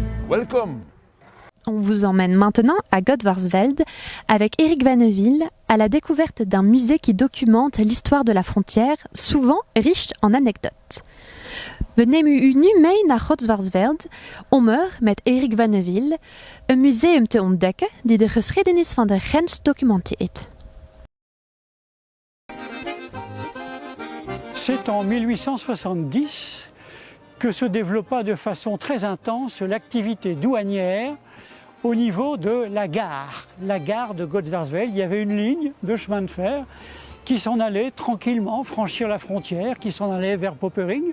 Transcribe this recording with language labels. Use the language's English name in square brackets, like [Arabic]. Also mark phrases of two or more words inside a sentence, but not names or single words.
[French] Welcome. On vous emmène maintenant à Godvarsveld avec Erik Vannewill à la découverte d'un musée qui documente l'histoire de la frontière, souvent riche en anecdotes. [Dutch] We nemen u nu mee naar Godvarsveld om er met Erik Vannewill een museum te ontdekken die de geschiedenis van de grens documenteert. [French] C'est en 1870 que se développa de façon très intense l'activité douanière au niveau de la gare de Godvarsveld. Il y avait une ligne de chemin de fer qui s'en allait tranquillement franchir la frontière, qui s'en allait vers Popering.